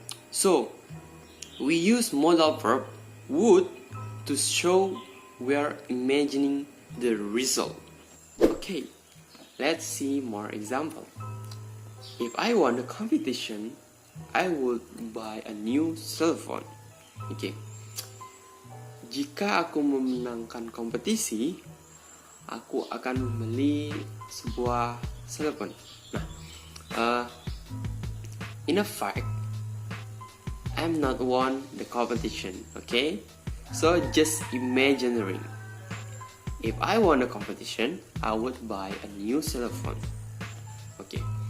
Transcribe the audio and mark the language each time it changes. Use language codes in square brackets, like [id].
[en] So we use modal verb would to show we are imagining the result. Okay, let's see more example. If I won a competition, I would buy a new cell phone. Okay. [id] Jika aku memenangkan kompetisi, aku akan membeli sebuah telepon. [en] Nah, in a fact, I'm not won the competition. Okay, so just imaginary. If I won a competition, I would buy a new cell phone. Okay.